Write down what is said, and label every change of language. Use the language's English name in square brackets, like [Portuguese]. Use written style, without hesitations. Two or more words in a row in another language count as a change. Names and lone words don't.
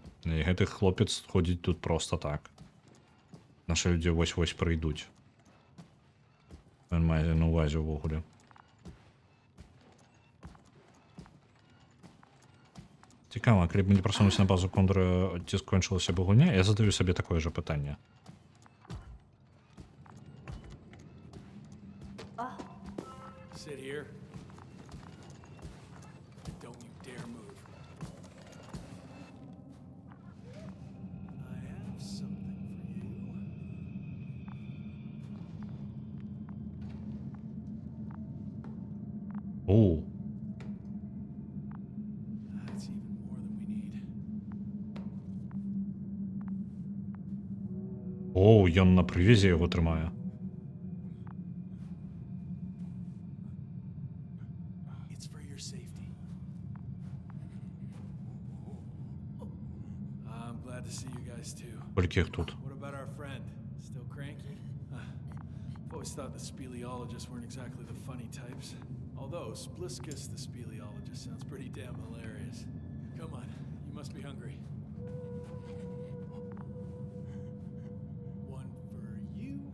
[Belarusian] І гэты хлопец ходзіць тут проста так. Нашы людзі вось-вось прыйдуць. Ён мае на ўвазе ўвогуле. Цікава, калі б мы не прасунуліся на базу Кондора, ці скончылася б гульня, я задаю сабе такое же пытанне. [English] Sit here. Don't you dare move. I have something for you. Оу. That's even more than we need. [Belarusian] Оу, ён на прывезе яго трымае. [English] It's for your safety. I'm glad to see you guys too. [Belarusian] Колькі іх тут? [English] What about our friend? Still cranky? I've always thought the speleologists weren't exactly the funny types. Although Spliskus the speleologist sounds pretty damn hilarious. Come on, you must be hungry. One for you.